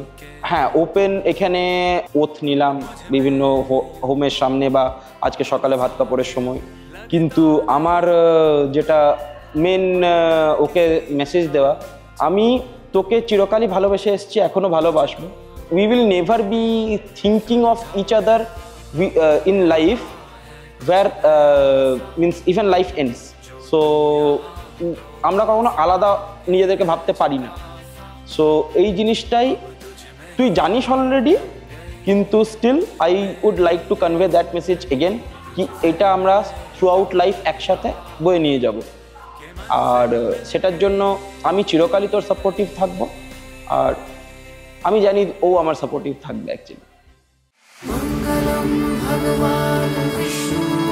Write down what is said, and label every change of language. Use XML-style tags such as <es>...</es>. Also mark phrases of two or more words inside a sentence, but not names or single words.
<bn>হ্যাঁ, ওপেন এখানে ওথ নিলাম বিভিন্ন হোমের সামনে বা আজকে সকালে ভাত কাপড়ের সময়, কিন্তু আমার যেটা মেন ওকে মেসেজ দেওয়া, আমি তোকে চিরকালই ভালোবেসে এসেছি, এখনো ভালোবাসবো।</bn> <en>We will never be thinking of each other in life where means even life ends.</en> <bn>সো আমরা কখনো আলাদা নিজেদেরকে ভাবতে পারি না। সো এই জিনিসটাই তুই জানিস অলরেডি, কিন্তু</bn> <en>still I would like to convey that message again,</en> <bn>কি এটা আমরা</bn> <en>throughout life</en> <bn>একসাথে বয়ে নিয়ে যাব। আর সেটার জন্য আমি চিরকালই তোর সাপোর্টিভ থাকবো, আর আমি জানি ও আমার সাপোর্টিভ থাকবে অ্যাকচুয়ালি।</bn> <sa>मंगलम भगवान विष्णु</sa>